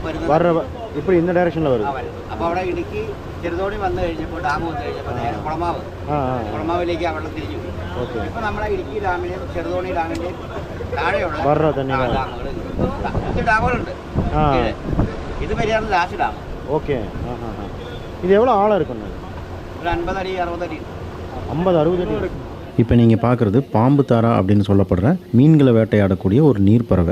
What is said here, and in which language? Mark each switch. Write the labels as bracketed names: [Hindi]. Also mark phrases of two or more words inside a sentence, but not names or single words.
[Tamil] இப்படி இந்த டைரக்ஷனில் வருது. [Malayalam] അപ്പോൾ അവിടെ ഇടുക്കി ചെറുതോണി വന്നു കഴിഞ്ഞപ്പോൾ ഡാം വന്നു കഴിഞ്ഞപ്പോൾ നേരെ കുളമാവിലേക്ക് ആ വെള്ളം തിരിഞ്ഞു പോയി. ഓക്കെ. ഇപ്പോൾ നമ്മളെ ഇടുക്കി ഡാമിൻ്റെയും ചെറുതോണി ഡാമിൻ്റെയും താഴെയുള്ള ഡാമുകൾ ഇത് ഡാമുകളുണ്ട്. ഇത് വരെയാണ് [English] last dam. [Tamil] ஓகே. இது எவ்வளோ ஆழம் இருக்குண்ணா? [Malayalam] ഒരു 50 അടി 60 അടി [Tamil] 50-60 அடி. இப்போ நீங்கள் பார்க்குறது பாம்பு தாரா அப்படின்னு சொல்லப்படுற மீன்களை வேட்டையாடக்கூடிய ஒரு நீர்ப்பறவை.